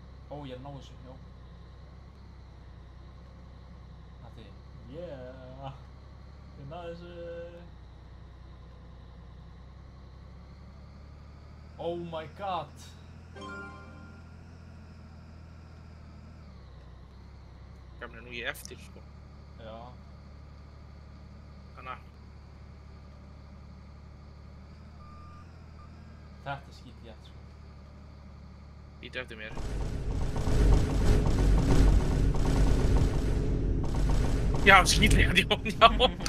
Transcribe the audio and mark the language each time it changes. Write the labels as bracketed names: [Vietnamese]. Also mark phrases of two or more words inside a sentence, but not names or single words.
[Icelandic] Ó, ég er að ná þessu, já. Natti. Yeah. Ég náði þessu. [English] Oh my god. [Icelandic] Gamlega nú ég eftir, sko. Já. Þannig að Þetta er skítlétt, sko. Bíddu eftir mér. Já, skítlega, já.